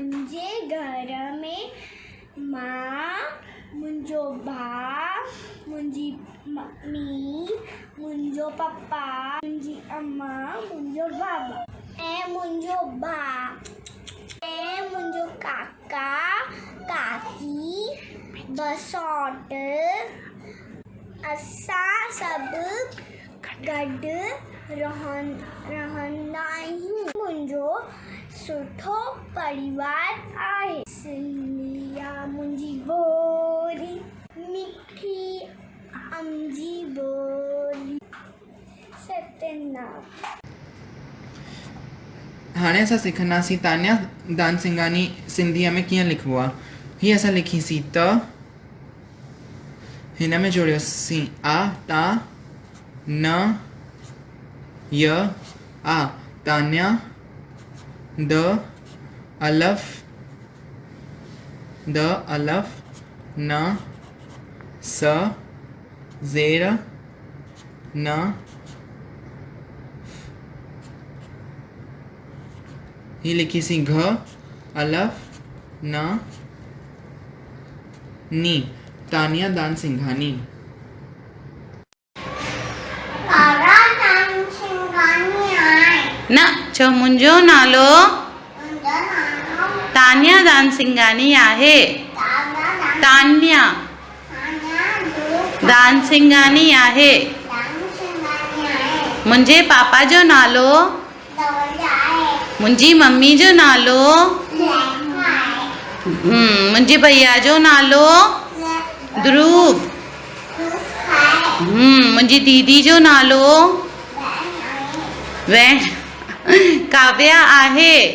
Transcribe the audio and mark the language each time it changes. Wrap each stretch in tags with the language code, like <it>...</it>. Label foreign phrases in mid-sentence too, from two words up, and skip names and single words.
<sd>मुंहिंजे घर में मां, मुंहिंजो भाउ, मुंहिंजी मम्मी, मुंहिंजो पप्पा, मुंहिंजी अम्मा, मुंहिंजो बाबा ऐं मुंहिंजो भाउ ऐं मुंहिंजो काका काकी ॿ सौट। असां सभु गॾु रहंदा आहियूं। मुंहिंजो सुठो परिवार आहे। सिंधिया मुंहिंजी बोली, मिठी अमजी बोली। सतनाम। हाणे असां सिखंदासीं तान्या दानसिंघानी सिंधीअ में कीअं लिखिबो आहे। हीअ असां लिखीसीं त, हिन में जोड़ियोसीं आ ता न य आ तान्या द अलफ न स ज़ेर न ही लिखी सी घ अलफ न नी तानिया दानसिंघानी। न चओ मुंहिंजो नालो तानिया दानसिंघानी आहे। तानिया दानसिंघानी आहे। मुंहिंजे पापा जो नालो, मुंहिंजी मम्मी जो नालो, मुंहिंजे भैया जो नालो ध्रुव, मुंहिंजी दीदी जो नालो काव्या आहे।</sd>